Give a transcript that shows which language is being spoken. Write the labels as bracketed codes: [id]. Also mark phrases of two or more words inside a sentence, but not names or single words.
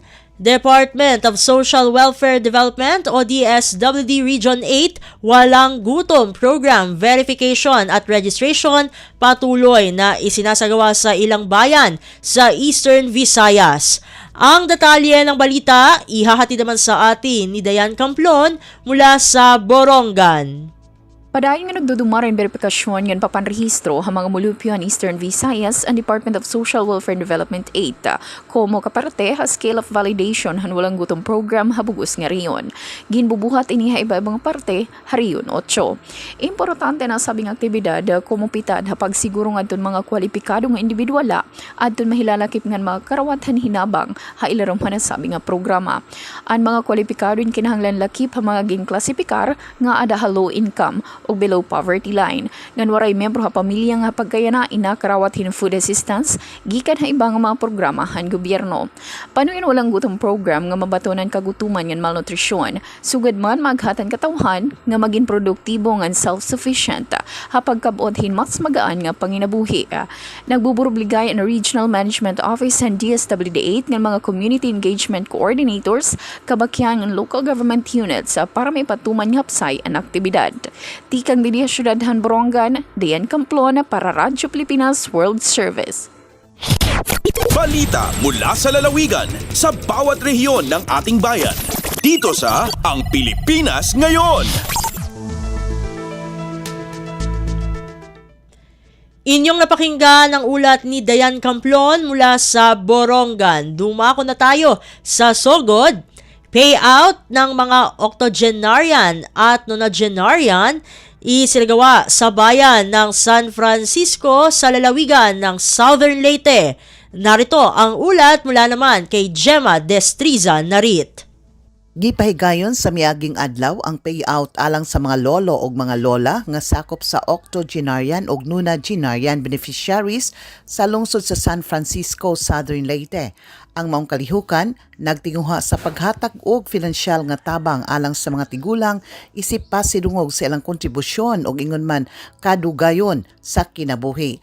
[tl] Department of Social Welfare Development o DSWD Region 8 Walang Gutom Program Verification at Registration patuloy na isinasagawa sa ilang bayan sa Eastern Visayas. Ang detalye ng balita ihahatid naman sa atin ni Dayan Camplon mula sa Borongan. [war] Padayon nga nagdudumarin verifikasyon ngan papanrehistro ang mga mulupyon Eastern Visayas ang Department of Social Welfare and Development 8 komo kaparte ha [en] scale of validation [war] han walang gutom program habugos nga riyon. Ginbubuhat ini ha iba-ibang parte hariyon 8. Importante na sabing aktibidad komo pitad ha pagsiguro ngadton mga kwalipikado nga individuala adton mahilalakip ngan mga karawatan hinabang ha ilarom ha nasabi nga programa. Ang mga kwalipikado kinahanglan lakip ha mga ginklasifikar nga ada ha [en] low income [war] o [en] below poverty line. [war] Ngan waray membro ha pamilya nga pagkayana ina karawat hin food assistance gikan ha ibang mga programa han gobyerno. Panuin walang gutom program nga mabatonan kagutuman ngan malnutrisyon sugad man maghatan katawhan nga maging produktibo ngan self-sufficient ha pagkabot hin mas magaan nga panginabuhi. Nagbuburobligay ang Regional Management Office and DSWD8 ngan mga [en] community engagement coordinators [war] kabakyan ng [en] local government units [war] para may patuman nga hapsay ang aktibidad. Tikang Didia Syudadhan Borongan, Dayan Camplon para Radyo Pilipinas World Service. [tl] Balita mula sa lalawigan sa bawat rehiyon ng ating bayan. Dito sa Ang Pilipinas Ngayon. Inyong napakinggan ang ulat ni Dayan Camplon mula sa Borongan. Dumako na tayo sa Sogod. Payout ng mga octogenarian at nonagenarian isinagawa sa bayan ng San Francisco sa lalawigan ng Southern Leyte. Narito ang ulat mula naman kay Gemma Destriza Narit. [ceb] Gipahigayon sa miaging adlaw ang payout alang sa mga lolo o mga lola nga sakop sa octogenarian o [en] nonagenarian beneficiaries [ceb] sa lungsod sa San Francisco, Southern Leyte. Ang maong kalihukan nagtinguha sa paghatag og finansyal nga tabang alang sa mga tigulang isip pa sidungog sa ilang kontribusyon og ingon man kadugayon sa kinabuhi.